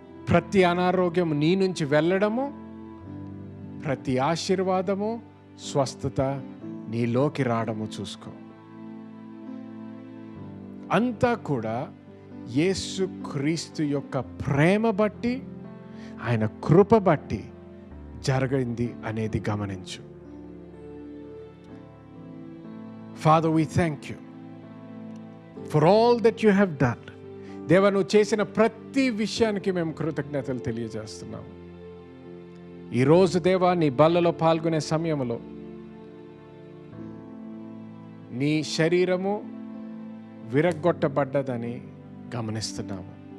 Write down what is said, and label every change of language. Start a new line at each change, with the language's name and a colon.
Telugu: ప్రతి అనారోగ్యము నీ నుంచి వెళ్ళడము, ప్రతి ఆశీర్వాదము, స్వస్థత నీలోకి రావడము చూసుకో. అంతా కూడా యేసుక్రీస్తు యొక్క ప్రేమ బట్టి, ఆయన కృప బట్టి జరిగింది అనేది గమనించు.
English: Father, we thank you for all that you have done.
Telugu: దేవా, నువ్వు చేసిన ప్రతి విషయానికి మేము కృతజ్ఞతలు తెలియజేస్తున్నాము. ఈరోజు దేవా, నీ బల్లలో పాల్గొనే సమయంలో నీ శరీరము విరగ్గొట్టబడ్డదని గమనిస్తున్నాము.